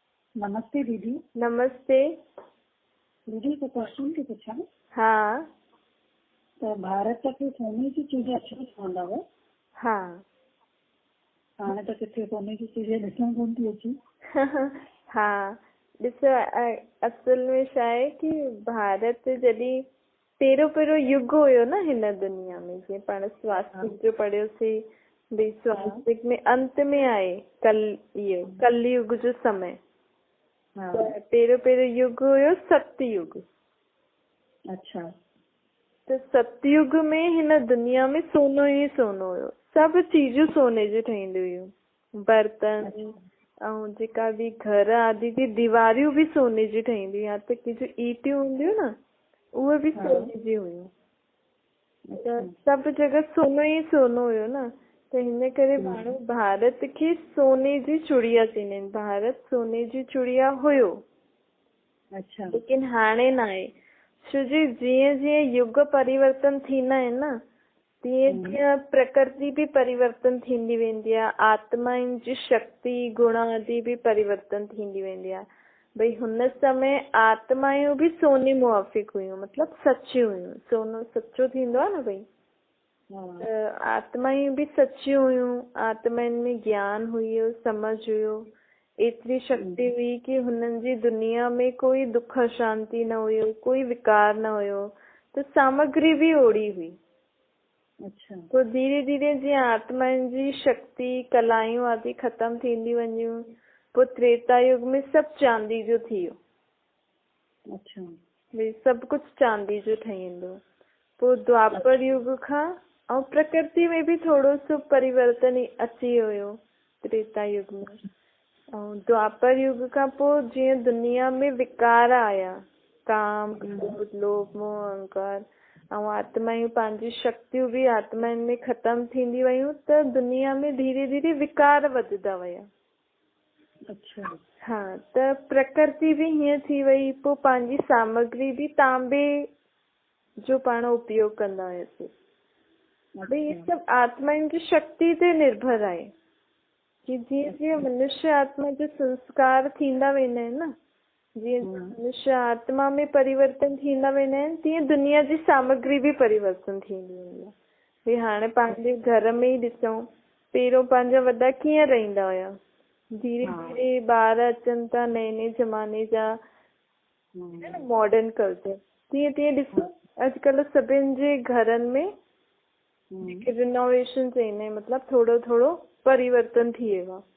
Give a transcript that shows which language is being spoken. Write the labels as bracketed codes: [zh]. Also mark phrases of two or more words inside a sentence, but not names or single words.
[sd] नमस्ते दीदी। नमस्ते। दीदी को क्वेश्चन थी पूछा। हाँ त भारत के सोने जी चीजें अच्छी ठहंदा हुआ। हाँ हाणे त किथे सोने जी चीजें ॾिसण कोन थी अचे। हाँ ॾिसो असल में छा आहे कि भारत जॾहिं पहिरियों युग हुयो न हिन दुनिया में, जीअं पाण स्वास्तिक जो पढ़ियोसीं भई स्वास्तिक में अंत में आहे कल युग जो समय। पहिरियों युग हुयो सतयुग। अच्छा। त सतयुग में हिन दुनिया में सोनो ई सोनो हुयो, सभु चीजूं सोने जी ठहींदियूं हुयूं, बर्तन ऐं जेका बि घर आदि जी दीवारियूं बि सोने जी ठहींदियूं, या त की जो ईटियूं हूंदियूं न उहे बि सोने जी हुयूं। त सभु जगह सोनो ई सोनो हुयो न, त हिन करे माण्हू भारत खे सोने जी चुड़िया चवंदा आहिनि। भारत सोने जी चुड़िया हुयो। अच्छा। लेकिन हाणे न आहे, छो जो जीअं जीअं युग परिवर्तन थींदा आहिनि न, तीअं तीअं प्रकृति भी परिवर्तन थींदी वेंदी आहे, आत्माउनि जी शक्ति गुण आदि भी परिवर्तन थींदी वेंदी आहे। भई हुन समय आत्मायूं भी सोने मुआफ़िक हुयूं, मतलब सचियूं हुयूं। सोनो सचो थींदो आहे न भई, आत्मायूं भी सचियूं हुयूं। आत्माउनि में ज्ञान हुयो, समझ हुयो, एतिरी शक्ति हुई कि हुननि जी दुनिया में कोई दुख शांति न हुयो, कोई विकार न हुयो। त सामग्री भी ओड़ी हुई। अच्छा। तो धीरे धीरे जीअं आत्माउनि जी शक्ति कलायूं आदि ख़त्म थींदी वञियूं, पोइ त्रेता युग में सभु चांदी जो थी वियो। अच्छा। भई सभु कुझु चांदी जो ठही वेंदो। पोइ द्वापर युग खां ऐं प्रकृति में भी थोरो सो परिवर्तन अची वियो त्रेता युग में। ऐं द्वापर युग खां पोइ जीअं दुनिया में विकार आया, काम, क्रोध, लोभ, मोह, अहंकार, ऐं आत्मायूं पंहिंजी शक्तियूं भी आत्माउनि में ख़त्म थींदी वयूं, त दुनिया में धीरे धीरे विकार वधंदा विया। अच्छा। हाँ, त प्रकृति भी हीअं थी वई। पोइ पंहिंजी सामग्री भी तांबे जो पाण उपयोग कंदा हुआसीं। भई ये सभु आत्माउनि जी शक्ति ते निर्भर आहे कि जीअं जीअं मनुष्य आत्मा जो संस्कार थींदा वेंदा आहिनि न, जीअं मनुष्य आत्मा में परिवर्तन थींदा वेंदा आहिनि, तीअं दुनिया जी सामग्री भी परिवर्तन थींदी वेंदी आहे। भई हाणे पंहिंजे घर में ई ॾिसूं, पहिरियों पंहिंजा वॾा कीअं रहंदा हुया, धीरे धीरे ॿार अचनि था नए नए ज़माने जा, [en] modern culture, [sd] तीअं तीअं ॾिसो अॼुकल्ह सभिनि जे घरनि में रिनोवेशन चईंदा आहिनि, मतलब थोरो थोरो परिवर्तन थी वियो आहे।